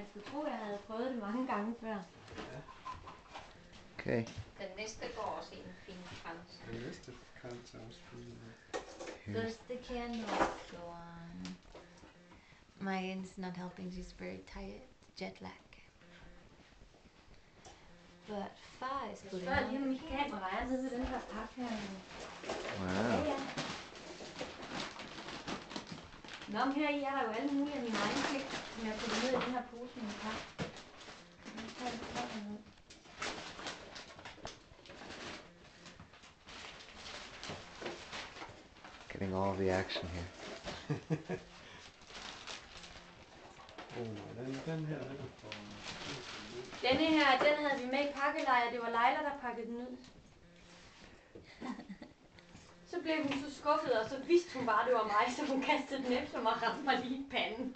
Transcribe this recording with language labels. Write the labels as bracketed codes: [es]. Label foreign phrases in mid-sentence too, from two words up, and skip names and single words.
[da] skulle tro, jeg havde prøvet det mange gange før. Ja. Okay. Den næste går også i en fin krans. Den næste krans er også fin. [en] Does the candle go on? Megan's not helping, she's very tired. Jet lag. But far is good. [da] Jeg lige om mit kamera er nede ved den her pakke her. Wow. Ja, ja. Nå, men her i er der jo alle mulige af mine egne ting, som jeg putter ned i den her pose med en pakke. Jeg tager lidt sådan ud. [en] Getting all the action here. [da] Den her, den er for... Denne her, den havde vi med i pakkelejr. Det var Leila, der pakkede den ud. Så blev hun så skuffet, og så vidste hun bare, det var mig, så hun kastede den efter mig og ramte mig lige i panden.